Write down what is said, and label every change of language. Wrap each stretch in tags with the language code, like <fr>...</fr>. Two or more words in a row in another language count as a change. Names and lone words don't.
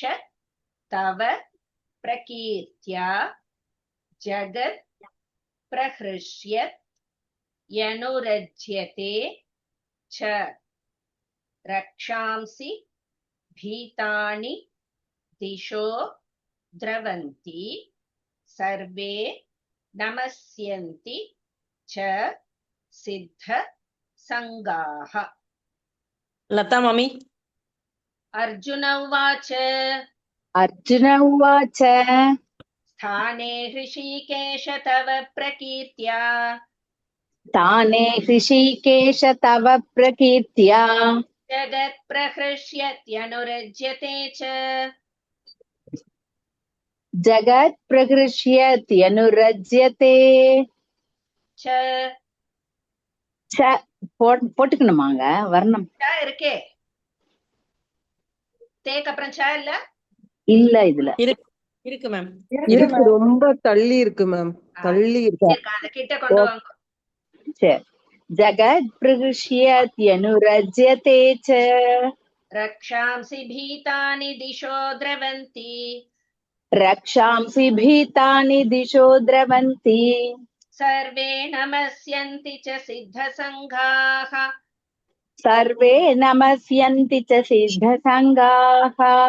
<sa>तव प्रकीर्त्या जगत् प्रहृष्यत् यनुरज्यते च रक्षांसि भीतानि दिशो द्रवन्ति सर्वे नमस्यन्ति च सिद्ध संगाः. लता मम्मी. अर्जुन उवाच अर्जुन उवाच स्थाने हृषीकेश तव प्रकीर्त्या ताने हृषीकेश तव प्रकीर्त्या जगत् प्रहृष्यत्यनुरज्यते च जगत् प्रहृष्यत्यनुरज्यते च</sa> <ta>போட்டுக்கணுமாங்க வர்ணம் இருக்கே, தேக்கு அப்புறம் ச இல்ல இல்ல இதுல இருக்கு மேம். இருக்கு, ரொம்ப தள்ளி இருக்கு மேம், தள்ளி இருக்கு. அதை கிட்ட கொண்டு வாங்க.</ta> <sa>சரி. जगत् प्रहृष्यत्यनुरज्यते च रक्षांसि भीतानि दिशो द्रवन्ति रक्षांसि भीतानि दिशो द्रवन्ति सर्वे नमस्यन्ति च सिद्धसङ्घाः सर्वे नमस्यन्ति च सिद्धसङ्घाः.</sa>